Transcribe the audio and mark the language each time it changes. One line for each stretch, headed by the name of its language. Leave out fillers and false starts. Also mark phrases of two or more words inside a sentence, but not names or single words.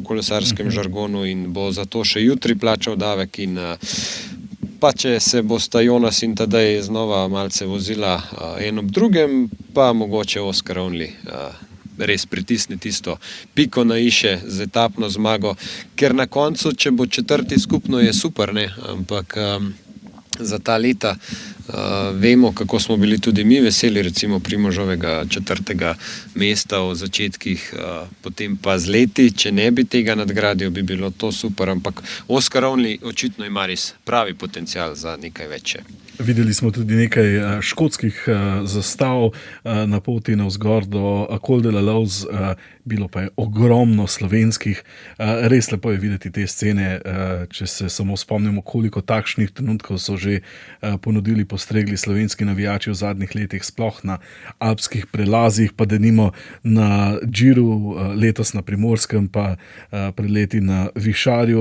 Slovenian: kolesarskem žargonu in bo zato še jutri plačal davek in pa če se bosta Jonas in Tadej znova malce vozila en ob drugem, pa mogoče Oscar Onley res pritisne tisto piko na iše z etapno zmago, ker na koncu, če bo četrti skupno, je super, ne, ampak za ta leta vemo, kako smo bili tudi mi veseli, recimo Primožovega 4. mesta v začetkih, potem pa z leti, če ne bi tega nadgradil, bi bilo to super, ampak Oscar Onley očitno ima res pravi potencial za nekaj večje. Videli smo tudi nekaj škotskih zastav na poti navzgor do Col de la Loze. bilo pa je ogromno slovenskih. Res lepo je videti te scene, če se samo spomnimo, koliko takšnih trenutkov so že ponudili, postregli slovenski navijači v zadnjih letih, sploh na alpskih prelazih, pa denimo na Džiru, letos na Primorskem, pa pred leti na Višarju.